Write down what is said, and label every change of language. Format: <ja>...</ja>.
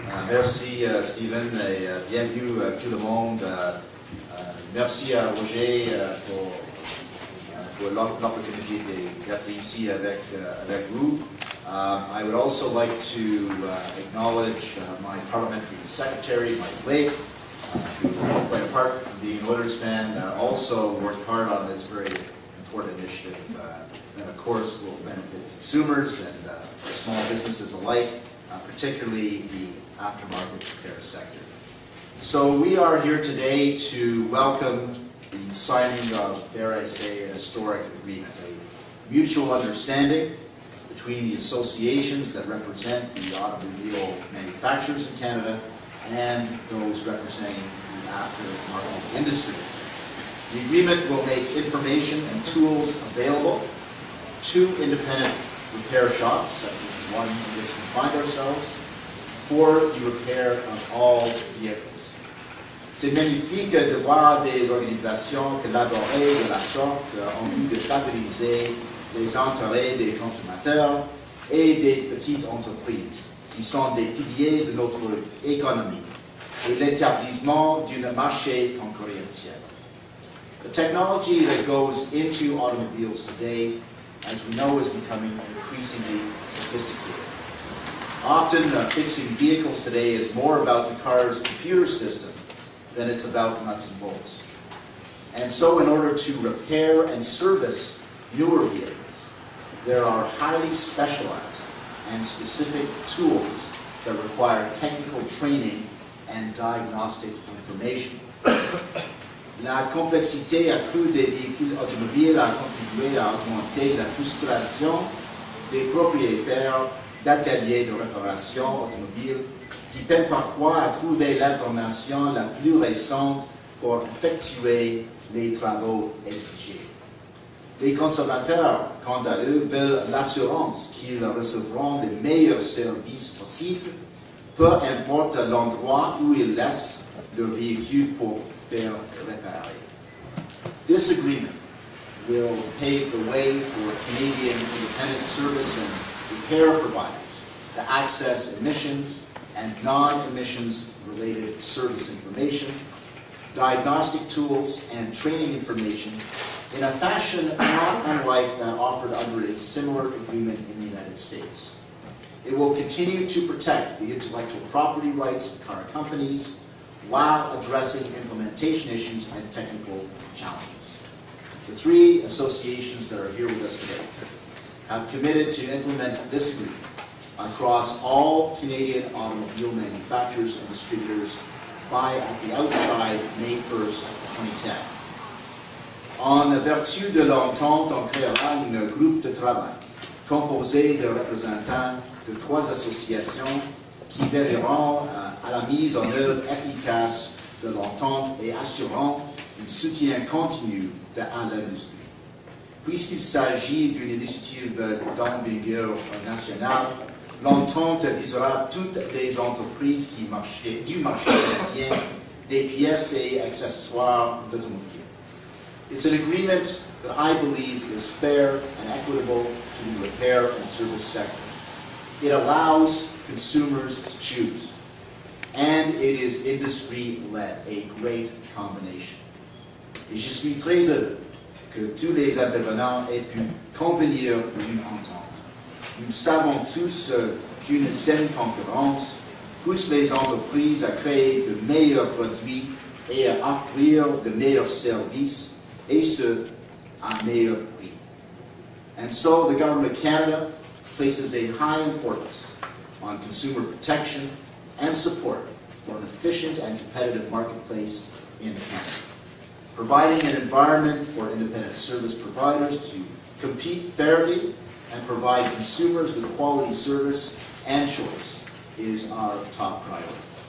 <fr>Merci Stephen et bienvenue tout le monde. Merci à Roger pour l'opportunité d'être ici avec vous.</fr> <en>I would also like to acknowledge my parliamentary secretary, Mike Lake, who, quite apart from being an Oilers fan, also worked hard on this very important initiative that, of course, will benefit consumers and small businesses alike, particularly the aftermarket repair sector. So we are here today to welcome the signing of, dare I say, an historic agreement, a mutual understanding between the associations that represent the automobile manufacturers in Canada and those representing the aftermarket industry. The agreement will make information and tools available to independent repair shops, such as the one in which we find ourselves, for the repair of all vehicles.</en> <fr>C'est magnifique de voir des organisations collaborer de la sorte en vue de favoriser les intérêts des consommateurs et des petites entreprises, qui sont des piliers de notre économie, et l'établissement d'un marché concurrentiel.</fr> <en>The technology that goes into automobiles today, as we know, is becoming increasingly sophisticated. Often, fixing vehicles today is more about the car's computer system than it's about nuts and bolts. And so, in order to repair and service newer vehicles, there are highly specialized and specific tools that require technical training and diagnostic information.</en> <fr>La complexité accrue des véhicules automobiles a contribué à augmenter la frustration des propriétaires d'ateliers de réparation automobile qui peinent parfois à trouver l'information la plus récente pour effectuer les travaux exigés. Les consommateurs, quant à eux, veulent l'assurance qu'ils recevront les meilleurs services possibles, peu importe l'endroit où ils laissent leur véhicule pour faire réparer.</fr> <en>This agreement will pave the way for Canadian independent service and repair providers to access emissions and non-emissions related service information, diagnostic tools, and training information in a fashion not unlike that offered under a similar agreement in the United States. It will continue to protect the intellectual property rights of car companies while addressing implementation issues and technical challenges. The three associations that are here with us today have committed to implement this agreement across all Canadian automobile manufacturers and distributors by, at the outside, May 1st, 2010.</en> <fr>En vertu de l'entente, on créera un groupe de travail composé de représentants de trois associations qui veilleront à la mise en œuvre efficace de l'entente et assurant un soutien continu à l'industrie. Puisqu'il s'agit d'une initiative d'envergure nationale, l'entente visera toutes les entreprises du marché canadien des pièces et accessoires d'automobile.</fr> <en>It's an agreement that I believe is fair and equitable to the repair and service sector. It allows consumers to choose, and it is industry-led, a great combination.</en> <fr>Et je suis très heureux que tous les intervenants aient pu convenir d'une entente. Nous savons tous qu'une saine concurrence pousse les entreprises à créer de meilleurs produits et à offrir de meilleurs services, et ce, à meilleur prix.</fr> <en>And so the Government of Canada places a high importance on consumer protection and support for an efficient and competitive marketplace in Canada, providing an environment for independent service providers to compete fairly and provide consumers with quality service and choice is our top priority.</en>